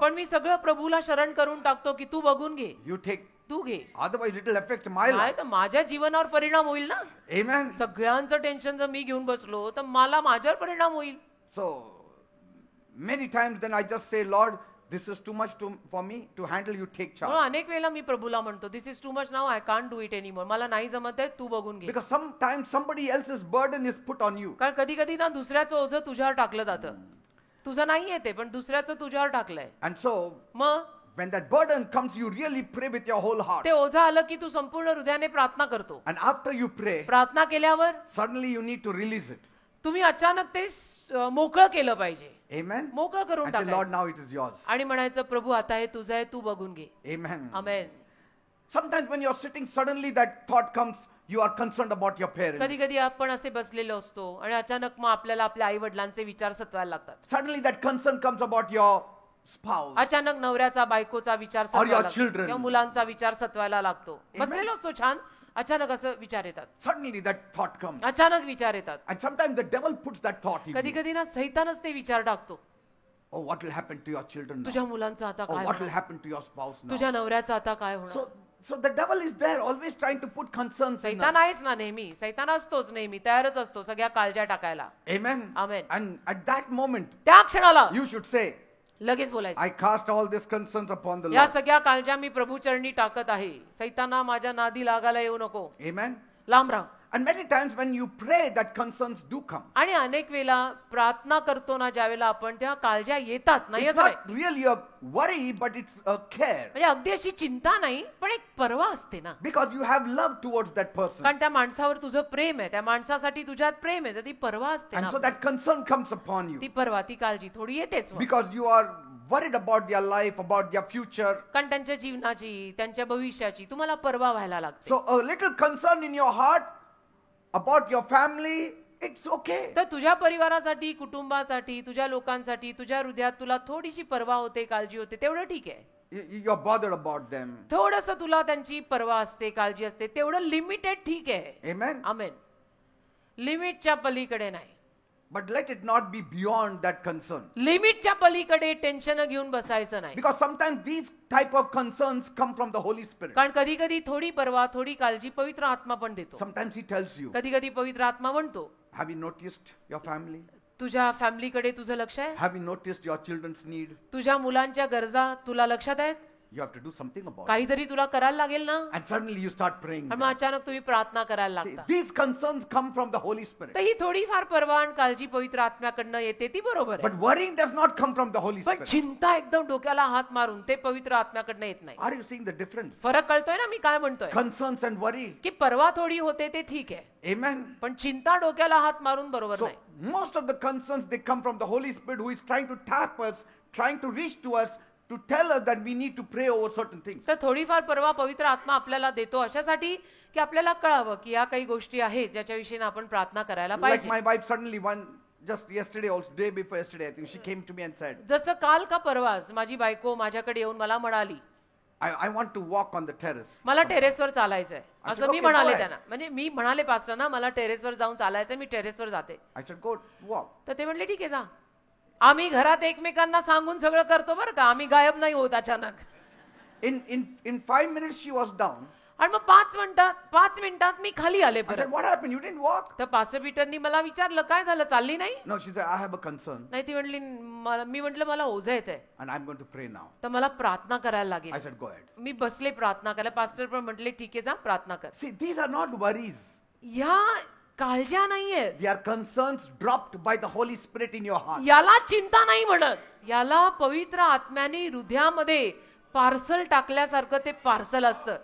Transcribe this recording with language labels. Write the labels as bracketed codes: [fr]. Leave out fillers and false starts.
[mr] पण मी सगळं प्रभूला शरण करून टाकतो की तू बघून घे, [en] You take. [mr] तू घे. [en] Otherwise it will affect my [mr] नाही [en] life. [mr] तर माझ्या जीवनावर परिणाम होईल ना. [en] Amen. [mr] सगळ्यांचं टेन्शन जर मी घेऊन बसलो तर मला माझ्यावर परिणाम होईल. [en] So many times then I just say, Lord, this is too much for me to handle. You take charge. [mr] म्हणून अनेक वेळेला मी प्रभूला म्हणतो, [en] This is too much now, I can't do it anymore. [mr] मला नाही जमत आहे, तू बघून घे. [en] Because sometimes somebody else's burden is put on you. [mr] कारण कधी कधी ना दुसऱ्याचं ओझं तुझ्यावर टाकलं जातं. तुझं नाही येते पण दुसऱ्याचं तुझ्यावर टाकलंय. [en] And so [mr] मग [en] when that burden comes, you really pray with your whole heart. [mr] ते ओझं आलं की तू संपूर्ण हृदयाने प्रार्थना करतो. [en] And after you pray, [mr] प्रार्थना केल्यावर [en] suddenly you need to release it. [mr] तुम्ही अचानक ते मोकळं केलं पाहिजे. [en] Amen. [mr] मोकळं करून [en] And say, Lord, now it is yours. [mr] आणि म्हणायचं, प्रभू आता हे तुझं आहे, तू बघून घे. [en] Amen. [mr] Amen. [en] Sometimes when you're sitting, suddenly that thought comes, you are concerned about your parents. [mr] कधी कधी आपण असे बसलेलो असतो आणि अचानक मग आपल्याला आपल्या आई वडिलांचे विचार सतवायला लागतात. [en] Suddenly that concern comes about your spouse. [mr] अचानक नवऱ्याचा बायकोचा विचार [en] Or your [mr] सतवायला लागतो [en] children. [mr] किंवा मुलांचा विचार सतवायला लागतो. [en] Amen. [mr] बसलेलो असतो छान, अचानक असं विचार येतात. [en] Suddenly that thought comes. [mr] अचानक विचार येतात. [en] And sometimes the devil puts that thought in [mr] कधी [en] you. [mr] कधी ना सैतानच ते विचार टाकतो. [en] Oh, what will happen to your children [mr] तुझ्या [en] now? [mr] मुलांचं आता [en] Oh, [mr] काय [en] what will [mr] होणार? [en] happen to your spouse now? [mr] तुझ्या नवऱ्याचं आता काय होणार? [en] So the devil is there, always trying to put concerns in [mr] सैतान [en] us. [mr] आहेच ना नेहमी. सैतान असतोच नेहमी, तयारच असतो सगळ्या काळज्या टाकायला. [en] Amen. Amen. And at that moment, [mr] त्या क्षणाला [en] you should say, [mr] लगेच बोलायचं, [en] I cast all these concerns upon the [mr] या [en] Lord. [mr] सगळ्या काळज्या मी प्रभू चरणी टाकत आहे. सैताना माझ्या नादी लागायला येऊ नको, [en] Amen. [mr] लांब राहा. [en] And many times when you pray, that concerns do come. [mr] आणि अनेक वेळेला प्रार्थना करतो ना ज्यावेळेला आपण, तेव्हा काळज्या येतात. नाही [en] It's [mr] असं नाही. [en] not really a worry, but it's a care. [mr] म्हणजे अगदी अशी चिंता नाही, पण एक परवा असते ना. [en] Because you have love towards that person. [mr] कारण त्या माणसावर तुझं प्रेम आहे, त्या माणसासाठी तुझ्यात प्रेम आहे, तर ती परवा असते [en] And [mr] ना. [en] so that concern comes upon [mr] ती [en] you. [mr] परवा, ती काळजी थोडी येतेच मग. [en] Because you are worried about their life, about their future. [mr] कारण त्यांच्या जीवनाची, त्यांच्या भविष्याची तुम्हाला परवा व्हायला लागते. [en] So a little concern in your heart about your family, it's okay. [mr] तर तुझ्या परिवारासाठी, कुटुंबासाठी, तुझ्या लोकांसाठी, तुझ्या हृदयात तुला थोडीशी परवा होते, काळजी होते, तेवढं ठीक आहे. [en] You're bothered about them. [mr] थोडंसं तुला त्यांची परवा असते, काळजी असते, तेवढं लिमिटेड ठीक आहे. [en] Amen. [mr] आमेन. लिमिटच्या पलीकडे नाही. [en] But let it not be beyond that concern. [mr] लिमिटच्या पलीकडे टेन्शन घेऊन बसायचं नाही. [en] Because sometimes these type of concerns come from the Holy Spirit. [mr] कारण कधी कधी थोडी परवा, थोडी काळजी पवित्र आत्मा पण देतो. [en] Sometimes He tells you, [mr] कधी कधी पवित्र आत्मा म्हणतो, [en] have you noticed your family? [mr] तुझ्या फॅमिलीकडे तुझं लक्ष आहे, [en] Have you noticed your children's need? [mr] तुझ्या मुलांच्या गरजा तुला लक्षात आहेत, [en] You have to do something about it. [mr] काहीतरी तुला करायला लागेल ना. [en] And suddenly you start praying. [mr] आणि मग अचानक तुम्ही प्रार्थना करायला [en] See, [mr] लागता. [en] these concerns come from the Holy Spirit. [mr] तर ही थोडीफार परवा आणि काळजी पवित्र आत्म्याकडनं येते, ती बरोबर [en] But [mr] आहे. [en] worrying does not come from the Holy [mr] पण [en] Spirit. [mr] चिंता एकदम डोक्याला हात मारून ते पवित्र आत्म्याकडनं येत नाही. [en] Are you seeing the difference? [mr] फरक कळतोय ना मी काय म्हणतोय? [en] Concerns and worry. [mr] की परवा थोडी होते ते ठीक आहे, [en] Amen. [mr] पण चिंता डोक्याला हात मारून बरोबर [en] So [mr] नाही. [en] most of the concerns, they come from the Holy Spirit, who is trying to tap us, trying to reach to us, to tell us that we need to pray over certain things. [mr] तर थोडीफार परवा पवित्र आत्मा आपल्याला देतो अशासाठी की आपल्याला कळावं की या काही गोष्टी आहेत ज्याच्याविषयी आपण प्रार्थना करायला [en] Like [mr] पाहिजे. [en] my wife suddenly just yesterday, also day before yesterday, I think she came to me and said, [mr] जसं काल का परवाच माझी बायको माझ्याकडे येऊन मला म्हणाली, [en] I want to walk on the terrace. [mr] मला टेरेसवर चालायचंय. असं मी [en] okay, [mr] म्हणाले [en] go [mr] त्यांना. म्हणजे मी म्हणाले पास्टरना मला टेरेसवर जाऊन चालायचंय, मी टेरेसवर जाते. [en] I said, go walk. [mr] तर ते म्हणले ठीक आहे जा. आम्ही घरात एकमेकांना सांगून सगळं करतो बरं का, आम्ही गायब नाही होत अचानक. [en] In 5 minutes she was down. [mr] आणि मग 5 मिनिटात मी खाली आले [en] I said, [mr] परत. [en] what happened? You didn't walk? [mr] तर पास्टर पीटरनी मला विचारलं काय झालं, चालली नाही? [en] No, she said, I have a concern [mr] नाही, ती म्हटली मी म्हटलं मला ओझं येतंय, [en] and I'm going to pray now. [mr] तर मला प्रार्थना करायला [en] I [mr] लागेल. [en] said, go ahead. [mr] मी बसले प्रार्थना करायला. पास्टर पण म्हटले ठीक आहे, जा प्रार्थना कर. [en] See, these are not worries. [mr] ह्या काळज्या नाहीये, [en] They are concerns dropped by the Holy Spirit in your heart. [mr] याला चिंता नाही म्हणत, याला पवित्र आत्म्याने हृदयामध्ये पार्सल टाकल्यासारखं ते पार्सल असतं.